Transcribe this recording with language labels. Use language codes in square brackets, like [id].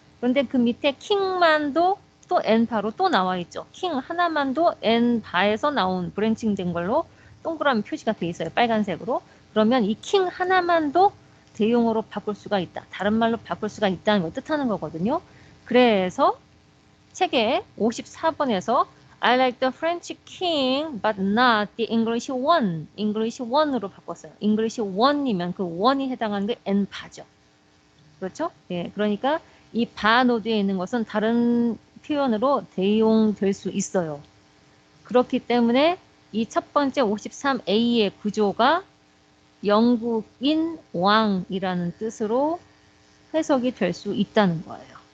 [ko] 그런데 그 밑에 킹만도 또 N바로 또 나와 있죠. 킹 하나만도 N바에서 나온 브랜칭된 걸로 동그라미 표시가 돼 있어요. 빨간색으로. 그러면 이 킹 하나만도 대용어로 바꿀 수가 있다. 다른 말로 바꿀 수가 있다는 걸 뜻하는 거거든요. 그래서 책에 54번에서 [en] I like the French king but not the English one. [ko] English one으로 바꿨어요. English one이면 그 one이 해당하는 게 N바죠. 그렇죠? 예, 그러니까 이 바 노드에 있는 것은 다른 표현으로 대용될 수 있어요. 그렇기 때문에 이 첫 번째 53A의 구조가 영국인 왕이라는 뜻으로 해석이 될 수 있다는 거예요.